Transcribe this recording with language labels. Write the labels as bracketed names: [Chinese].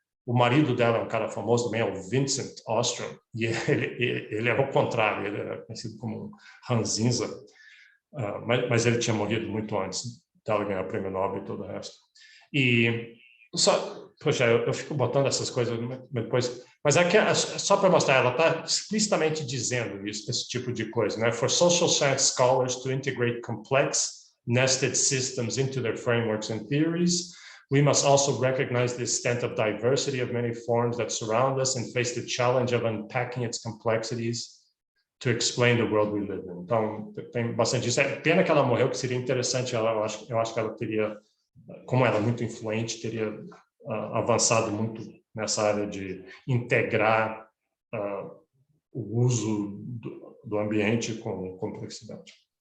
[Portuguese] O marido dela é um cara famoso também, é o Vincent Ostrom, e ele é o contrário, ele é conhecido como um ranzinza, mas ele tinha morrido muito antes dela ganhar o prêmio Nobel e todo o resto. E poxa, eu fico botando essas coisas depois, mas aqui só para mostrar, ela está explicitamente dizendo isso, esse tipo de coisa, né? [English] For social science scholars to integrate complex nested systems into their frameworks and theories, we must also recognize the extent of diversity of many forms that surround us and face the challenge of unpacking its complexities to explain the world we live in. [Portuguese] Então, tem bastante disso. É pena que ela morreu, que seria interessante, eu acho que ela teria, como ela é muito influente, teria avançado muito nessa área de integrar o uso do ambiente com complexidade.